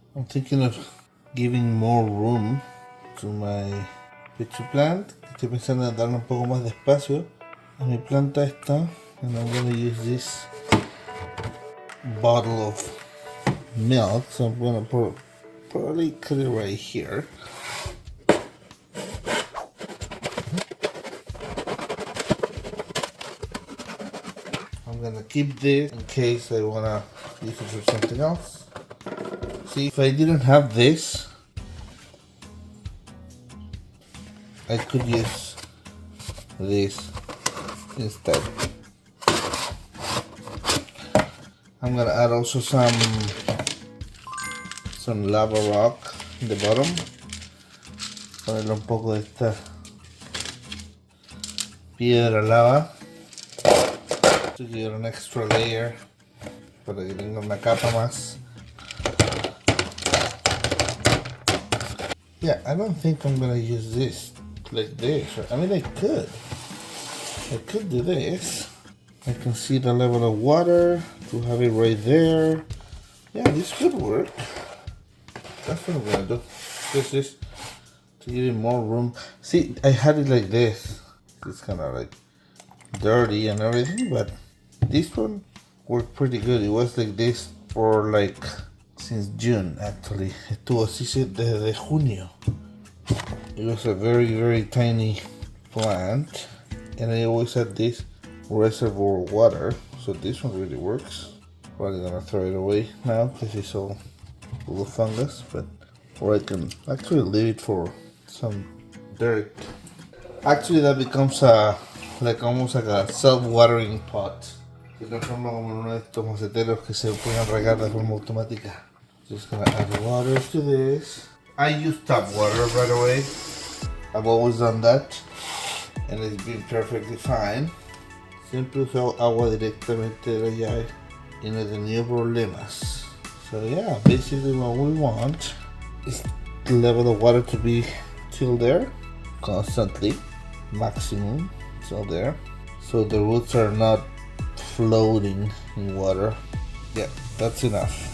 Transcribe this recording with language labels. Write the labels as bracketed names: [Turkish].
[English] I'm thinking of giving more room to my peach plant. [Spanish] Estoy pensando en darle un poco más de espacio a mi planta esta. [English] And I'm gonna use this bottle of milk. So I'm gonna probably cut it right here. I'm gonna keep this in case I wanna use it for something else. See, if I didn't have this, I could use this instead. I'm gonna add also some lava rock in the bottom. [Spanish] Ponerle un poco de esta piedra lava [English] to give an extra layer [Spanish] para que tenga una capa más. [English] Yeah, I don't think I'm gonna use this like this. I mean, I could do this. I can see the level of water to have it right there. Yeah, this could work. That's what I'm gonna do. This to give it more room. See, I had it like this. It's kind of like dirty and everything, but this one worked pretty good. It was like this for like since June actually. [Spanish] Estuvo así desde junio. [English] It was a very tiny plant, and I always had this reservoir water, so this one really works. Probably gonna throw it away now because it's all full of fungus, but or I can actually leave it for some dirt. Actually, that becomes like almost like a self-watering pot. [Spanish] Se transforma como en uno de estos maceteros que se pueden regar de forma automática. [English] Just gonna add water to this. I use tap water right away. I've always done that, and it's been perfectly fine. [Spanish] Siempre uso agua directamente de la llave y no he tenido problemas. [English] So yeah, basically what we want is the level of water to be till there, constantly, maximum till there, so the roots are not floating in water. Yeah, that's enough.